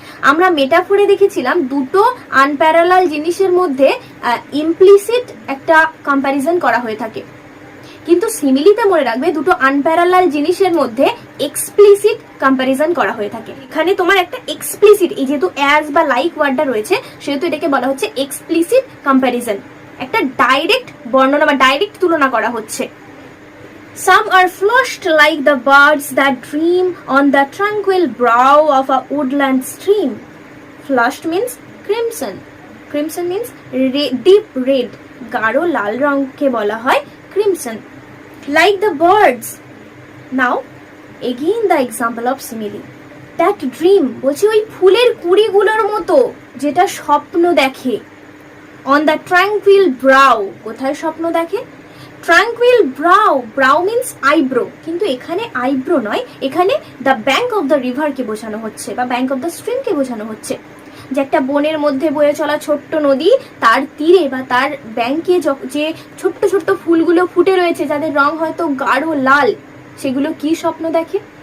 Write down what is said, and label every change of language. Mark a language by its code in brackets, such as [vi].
[bn] আমরা মেটাফোরে দেখেছিলাম দুটো আনপ্যারালাল জিনিসের মধ্যে ইমপ্লিসিট একটা কম্প্যারিজন করা হয়ে থাকে, কিন্তু সিমিলিতে মনে রাখবে দুটো আনপ্যারালাল জিনিসের মধ্যে এক্সপ্লিসিট কম্প্যারিজন করা হয়ে থাকে। এখানে তোমার একটা এক্সপ্লিসিট, এই যেহেতু অ্যাজ বা লাইক ওয়ার্ডটা রয়েছে সেহেতু এটাকে বলা হচ্ছে এক্সপ্লিসিট কম্প্যারিজন, একটা ডাইরেক্ট বর্ণনা বা ডাইরেক্ট তুলনা করা হচ্ছে। [en] Some are flushed like the birds that dream on the tranquil brow of a woodland stream. Flushed means crimson. Crimson means deep red. [bn] গাঢ় লাল রঙকে বলা হয় crimson. [en] Like the birds. Now, again the example of simile. That dream, [bn] বলছি ওই ফুলের কুড়িগুলোর মতো যেটা স্বপ্ন দেখে। [en] On the tranquil brow, [bn] কোথায় স্বপ্ন দেখে? [en] tranquil brow, brow means eyebrow, [bn] কিন্তু এখানে আইব্রো নয়, এখানে [en] the bank of the রিভারকে [bn] বোঝানো হচ্ছে বা [en] bank of the স্ট্রিমকে [bn] বোঝানো হচ্ছে। যে একটা বনের মধ্যে বয়ে চলা ছোট্ট নদী, তার তীরে বা তার ব্যাঙ্কে যে ছোট্ট ছোট্ট ফুলগুলো ফুটে রয়েছে যাদের রং হয়তো গাঢ় লাল, সেগুলো কি স্বপ্ন দেখে?